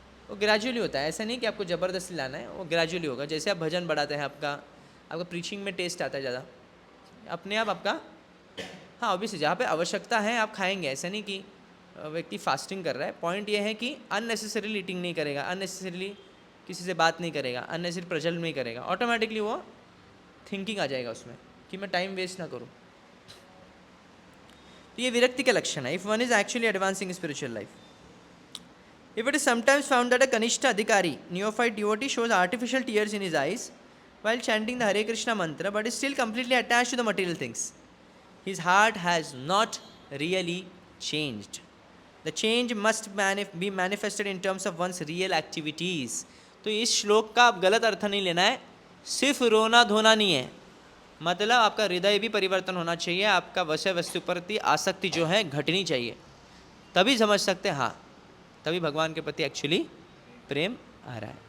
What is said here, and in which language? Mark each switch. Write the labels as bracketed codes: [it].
[hi] वो ग्रेजुअली होता है, ऐसा नहीं कि आपको ज़बरदस्ती लाना है, वो ग्रेजुअली होगा। जैसे आप भजन बढ़ाते हैं, आपका प्रीचिंग में टेस्ट आता है ज़्यादा, अपने आप आपका, हाँ ऑब्वियसली जहाँ पे आवश्यकता है आप खाएंगे। ऐसा नहीं कि व्यक्ति फास्टिंग कर रहा है। पॉइंट ये है कि अननेसेसरीली ईटिंग नहीं करेगा, अननेसेसरीली किसी से बात नहीं करेगा, अननेसेसरी प्रज्वलन नहीं करेगा, ऑटोमेटिकली वो थिंकिंग आ जाएगा उसमें कि मैं टाइम वेस्ट ना करूँ। तो ये विरक्ति का लक्षण है। [en] If one is actually advancing spiritual life, if it is sometimes found that a कनिष्ठ अधिकारी neophyte devotee shows artificial tears in his eyes while chanting the Hare Krishna mantra but is still completely attached to the material things, his heart has not really changed. The change must be manifested in terms of one's real activities. [hi] तो इस श्लोक का आप गलत अर्थ नहीं लेना है, सिर्फ रोना धोना नहीं है, मतलब आपका हृदय भी परिवर्तन होना चाहिए, आपका विषय वस्तु प्रति आसक्ति जो है घटनी चाहिए, तभी समझ सकते हैं हाँ, तभी भगवान के प्रति एक्चुअली प्रेम आ रहा है।